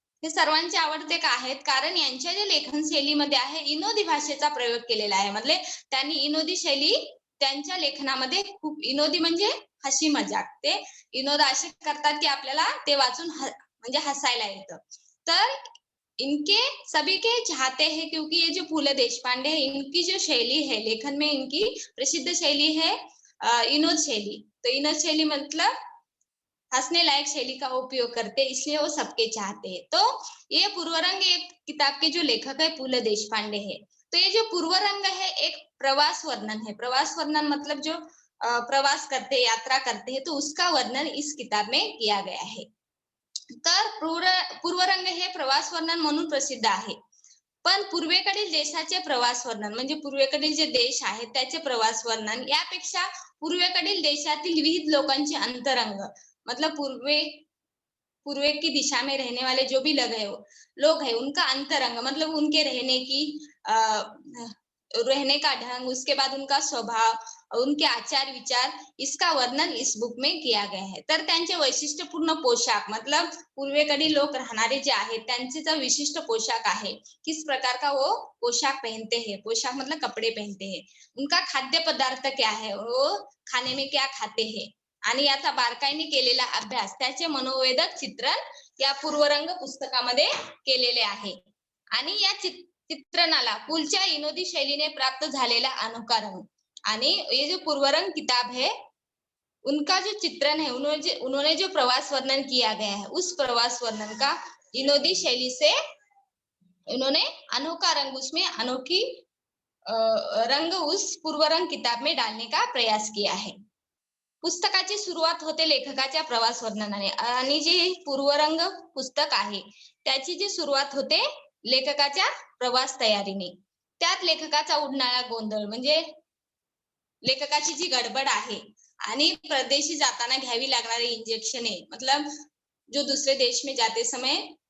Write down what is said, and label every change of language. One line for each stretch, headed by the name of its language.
Marathi: हे सर्वांचे आवडते का आहेत? कारण यांच्या जे लेखन शैलीमध्ये आहे विनोदी भाषेचा प्रयोग केलेला आहे. म्हणजे त्यांनी विनोदी शैली त्यांच्या लेखनामध्ये खूप विनोदी, म्हणजे
Hindi: हसी मजाक,
Marathi: ते विनोद असे करतात की आपल्याला ते वाचून म्हणजे हसायला येतं.
Hindi: तर इनके सभी के चाहते हैं क्योंकि ये जो पु ल देशपांडे है, इनकी जो शैली है लेखन में, इनकी प्रसिद्ध शैली है विनोद शैली. तो विनोद शैली मतलब हंसने लायक शैली का उपयोग करते, इसलिए वो सबके चाहते हैं. तो ये पूर्वरंग एक किताब के जो लेखक है पु ल देशपांडे है. तो ये जो पूर्वरंग है एक प्रवास वर्णन है. प्रवास वर्णन मतलब जो प्रवास करते, यात्रा करते हैं, तो उसका वर्णन इस किताब में किया गया है.
Marathi: तर पूर्वरंग हे प्रवास वर्णन म्हणून प्रसिद्ध आहे. पण पूर्वेकडील देशाचे प्रवास वर्णन, म्हणजे पूर्वेकडील जे देश आहेत त्याचे प्रवास वर्णन, यापेक्षा पूर्वेकडील देशातील विविध लोकांचे अंतरंग,
Hindi: मतलब पूर्वे की दिशा में रहने वाले जो भी लोग हैं उनका अंतरंग, मतलब उनके रहने का ढंग, उसके बाद उनका स्वभाव, उनके आचार विचार, इसका वर्णन इस बुक में किया गया है.
Marathi: तर त्यांचे वैशिष्ट्यपूर्ण पोशाख, मतलब पूर्वेकडील लोक राहणारे जे आहेत त्यांचे जो विशिष्ट पोशाख आहे,
Hindi: किस प्रकार का वो पोशाक पहनते हैं, पोशाक मतलब कपड़े पहनते हैं, उनका खाद्य पदार्थ क्या है, वो खाने में क्या खाते हैं,
Marathi: आणि याचा बारकाईने केलेला अभ्यास, त्याचे मनोवेदक चित्रण या पूर्वरंग पुस्तकामध्ये केलेले आहे. आणि या चित्रणाला पुलच्या विनोदी शैलीने प्राप्त झालेला अनुकरण,
Hindi: आणि ये जो पूर्वरंग किताब है उनका जो चित्रण है, उन्होंने जो प्रवास वर्णन किया गया है, उस प्रवास वर्णन का विनोदी शैली से उन्होंने अनोखा रंग, उसमें अनोखी रंग उस पूर्वरंग किताब में डालने का प्रयास किया है.
Marathi: पुस्तकाची सुरुवात होते लेखकाच्या प्रवास वर्णनाने, आणि जे पूर्वरंग पुस्तक आहे त्याची जी सुरुवात होते लेखकाच्या प्रवास तयारीने. त्यात लेखकाचा उडणारा गोंधळ, म्हणजे लेखकाची जी गडबड आहे आणि परदेशी जाताना घ्यावी लागणारी इंजेक्शने,
Hindi: मतलब जो दूसरे देश में जाते समय